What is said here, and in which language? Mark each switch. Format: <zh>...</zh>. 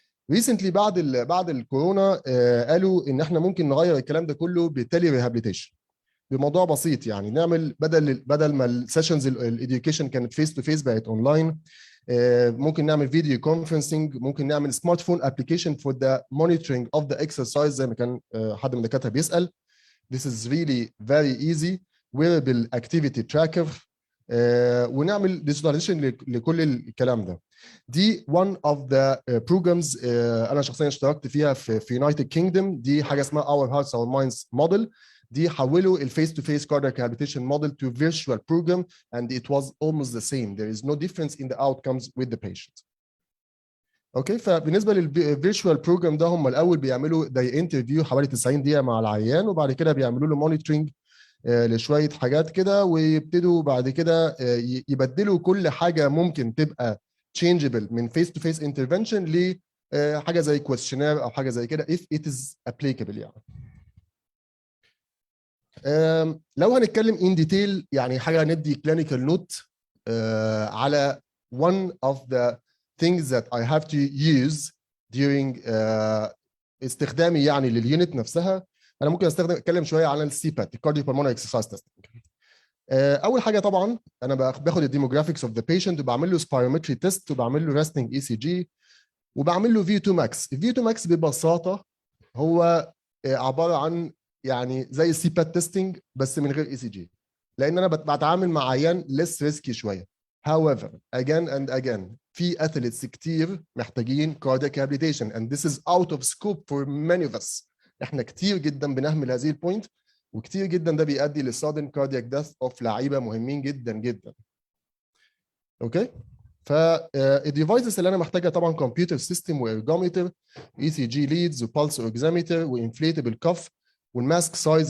<ar>ريسنتلي بعد الكورونا قالوا ان احنا ممكن نغير الكلام ده كله بالتالي ريهابيليتيشن بموضوع بسيط، يعني نعمل بدل ما السيشنز الاديوكيشن كانت فيس تو فيس بقت اونلاين، ممكن نعمل فيديو كونفرنسنج، ممكن نعمل سمارت فون ابلكيشن</ar> <en>for the monitoring of the exercise</en> <ar>زي ما كان حد من الدكاتره بيسال.</ar> <en>This is really very easy wearable activity tracker،</en> <ar>ونعمل ديجيتاليزيشن لكل الكلام ده. دي</ar> <en>one of the programs</en> <ar>انا شخصيا اشتركت فيها في United Kingdom. دي حاجه اسمها</ar> <en>Our Hearts Our Minds model.</en> <ar>دي حولوا ال</ar> <en>face to face cardiac rehabilitation model to virtual program and it was almost the same. There is no difference in the outcomes with the patient.</en> <ar>اوكي، فبالنسبه للفيرتشوال بروجرام ده هم الاول بيعملوا زي انترفيو حوالي 90 دقيقه مع العيان، وبعد كده بيعملوا له مونيتورنج لشويه حاجات كده، ويبتدوا بعد كده يبدلوا كل حاجه ممكن تبقى changeable من</ar> <en>face to face intervention</en> <ar>لحاجه زي questionnaire او حاجه زي كده</ar> <en>if it is applicable</en> <ar>يعني. لو هنتكلم in detail يعني حاجه ندي</ar> <en>clinical note</en> <ar>على</ar> <en>one of the things that I have to use during</en> <ar>استخدامي يعني لليونت نفسها. انا ممكن اتكلم شويه عن السي بات الكارديو بالمونري اكسرسايز تيستنج. اول حاجه طبعا انا باخد</ar> <en>الديموغرافيكس of the patient</en> <ar>وبعمل له سبيرومتري تيست وبعمل له ريستنج اي سي جي وبعمل له في 2 ماكس. الفي 2 ماكس ببساطه هو عباره عن يعني زي السي بات تيستنج بس من غير اي سي جي، لان انا بتعامل مع عيان ليس ريسكي شويه.</ar> <en>However, again and again في athletes</en> <ar>كتير محتاجين</ar> <en>cardiac rehabilitation and this is out of scope for many of us.</en> <ar>احنا كتير جدا بنهمل هذه البوينت، وكتير جدا ده بيؤدي للسادن كاردياك ديث اوف لعيبه مهمين جدا جدا. اوكي، فالديفايسز اللي انا محتاجها طبعا كمبيوتر سيستم وارجومتر، اي سي جي ليدز وبالس اوكسيمتر وانفليتبل كف والماسك سايز.</ar>